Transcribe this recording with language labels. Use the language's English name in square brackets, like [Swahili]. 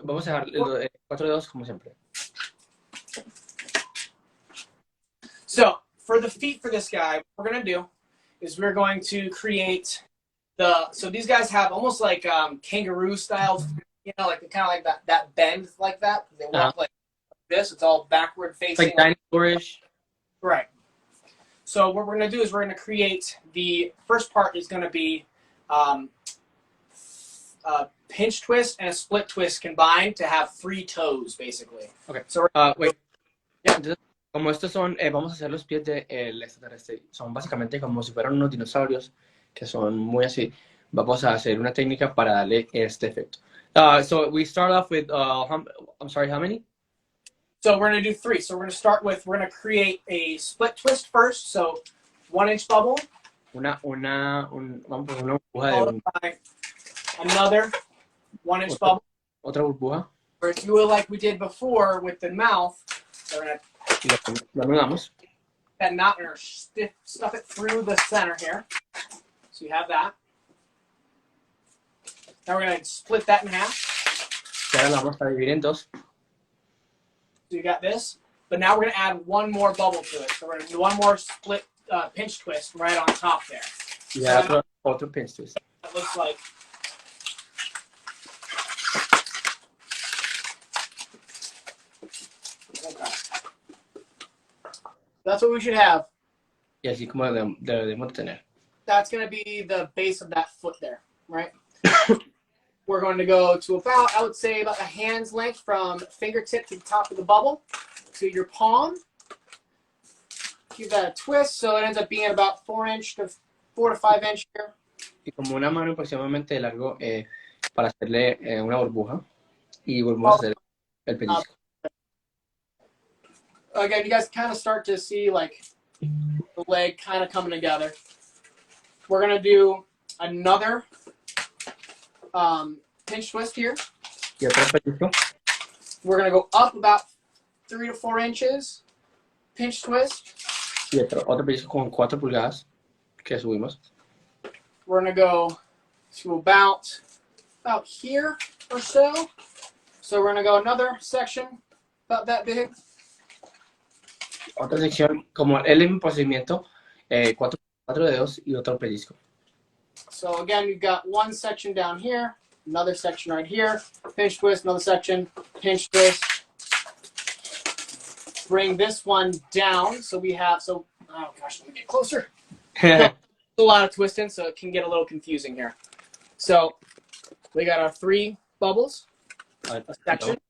[Spanish] Vamos a dejar 4 dedos como siempre. [English] So, for the feet for this guy, what we're going to do is we're going to create so these guys have almost like kangaroo style, you know, like kind of like that bend like that. They walk like this. It's all backward facing. Like dinosaurish. Right. So what we're going to do is we're going to create the first part is going to be a pinch twist and a split twist combined to have 3 toes, basically. Okay. So wait. Yeah. [Spanish] Entonces, como estos son, vamos a hacer los pies del extraterrestre. Son básicamente como si fueran unos dinosaurios que son muy así. Vamos a hacer una técnica para darle este efecto. [English] So we start off with, I'm sorry, how many? So we're going to do 3. So we're going to create a split twist first. So 1-inch bubble. [Spanish] Vamos a poner una burbuja de [English] another 1-inch bubble. [Spanish] Otra burbuja. [English] Or if you will, like we did before with the mouth, we're going to [Spanish] lo anudamos. [English] that knot or stuff it through the center here. So you have that. Now we're going to split that in half. [Spanish] Ahora la vamos a dividir en dos. [English] So you got this. But now we're going to add one more bubble to it. So we're going to do one more split pinch twist right on top there. [Spanish] Y ahora otro pinch twist. [English] That looks like. Okay. That's what we should have. [Spanish] Y así como debemos tener. [English] That's going to be the base of that foot there, right? We're going to go to about, I would say, about a hand's length from fingertip to the top of the bubble to your palm. Give that a twist, so it ends up being about 4 to 5 inch here. [Spanish] Y como una mano aproximadamente largo para hacerle una burbuja. Y volvemos a hacer el pellizco. [English] Again, you guys kind of start to see like the leg kind of coming together. We're going to do another pinch twist here. [Spanish] Y otro pellizco. [English] We're going to go up about 3 to 4 inches. Pinch twist. [Spanish] Y otro pellizco con 4 pulgadas que subimos. [English] We're going to go to about here or so. So we're going to go another section about that big. [Spanish] Otra sección, como el mismo procedimiento, 4 dedos y otro pellizco. [English] So again, you've got one section down here, another section right here, pinch twist, another section, pinch twist. Bring this one down. So we have, oh gosh, let me get closer. A lot of twisting, so it can get a little confusing here. So we got our 3 bubbles, a section,